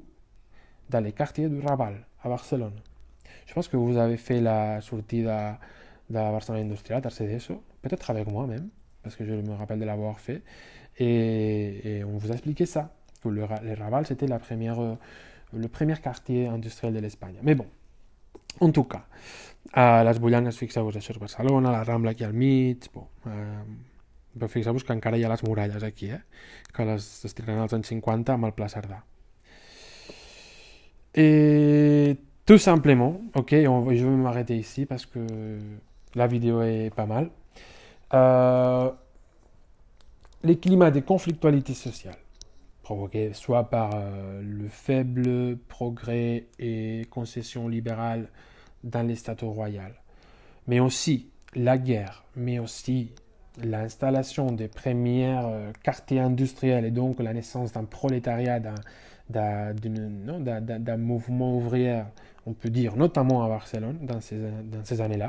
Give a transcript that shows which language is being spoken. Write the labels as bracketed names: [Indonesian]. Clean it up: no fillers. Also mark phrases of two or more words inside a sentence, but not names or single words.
[French] Dans les quartiers du Raval, à Barcelone. Je pense que vous avez fait la sortida de la Barcelone Industrial, Tarcedeso, peut-être avec moi même, parce que je me rappelle de l'avoir fait. Et on vous a expliqué ça, que le Raval, c'était le premier quartier industriel de l'Espagne. Mais bon, en tout cas, [Catalan] a les Bullanes, fixeu-vos, això és Barcelona, la Rambla aquí al mig, bon, però fixeu-vos que encara hi ha les muralles aquí, que les estiraran als anys 50 amb el Pla Cerdà. [French] Et tout simplement, ok, je vais m'arrêter ici parce que la vidéo est pas mal. Les climats de conflictualité sociale provoqués soit par le faible progrès et concession libérale dans les statuts royaux, mais aussi la guerre, mais aussi l'installation des premiers quartiers industriels et donc la naissance d'un prolétariat, d'un mouvement ouvrier, on peut dire, notamment à Barcelone, dans ces années-là.